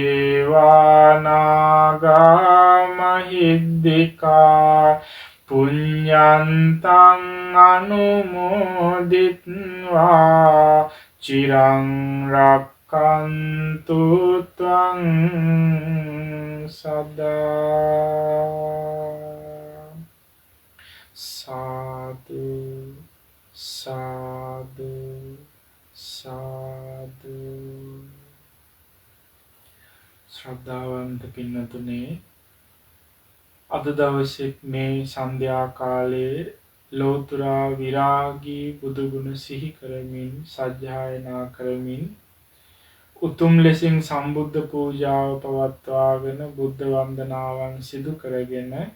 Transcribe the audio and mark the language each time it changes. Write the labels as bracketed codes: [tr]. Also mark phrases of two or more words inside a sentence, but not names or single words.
[pi] දේවානාගා මහිද්దికා පුඤ්ඤන්තං අනුමෝදිත්වා චිරං රක්칸තු ත්වං සදා සාදු සාදු සාදු. [si] ශ්‍රද්ධාවන්ත පින්නතුනේ, අද දවසේ මේ සන්ධ්‍යා කාලයේ ලෝතර විරාගී බුදු ගුණ සිහි කරමින් සජ්ජායනා කරමින් උතුම් ලෙසින් සම්බුද්ධ පූජාව පවත්වාගෙන බුද්ධ වන්දනාවන් සිදු කරගෙන